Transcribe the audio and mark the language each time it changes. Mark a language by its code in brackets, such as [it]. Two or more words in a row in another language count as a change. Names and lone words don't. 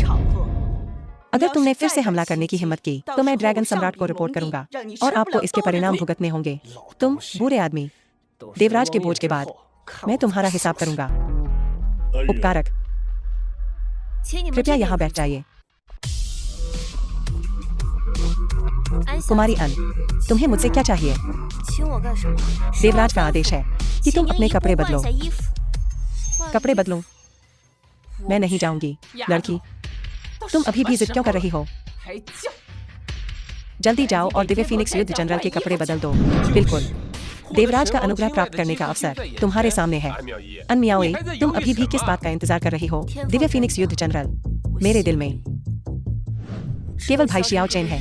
[hi] अगर तुमने फिर से हमला करने की हिम्मत की, तो मैं ड्रैगन सम्राट को रिपोर्ट करूंगा और आपको इसके परिणाम भुगतने होंगे। तुम, बुरे आदमी, देवराज के भोज के बाद मैं तुम्हारा हिसाब करूंगा। उपकारक, कृपया यहाँ बैठ जाइए। कुमारी अन, तुम्हें मुझसे क्या चाहिए? [zh] 请我干什么？ [hi] देवराज का आदेश है कि तुम अपने कपड़े बदलो। [zh] 换一下衣服。 [hi] कपड़े बदलूं? मैं नहीं जाऊंगी। लड़की, तुम अभी भी जिद क्यों कर रही हो? जल्दी जाओ और दिव्य फीनिक्स युद्ध जनरल के कपड़े बदल दो। बिल्कुल। देवराज का अनुग्रह प्राप्त करने का अवसर तुम्हारे सामने है। अन मियाओई, तुम अभी भी किस बात का इंतजार कर रही हो? दिव्य फीनिक्स युद्ध जनरल मेरे दिल में केवल भाई शियाओ चेन है।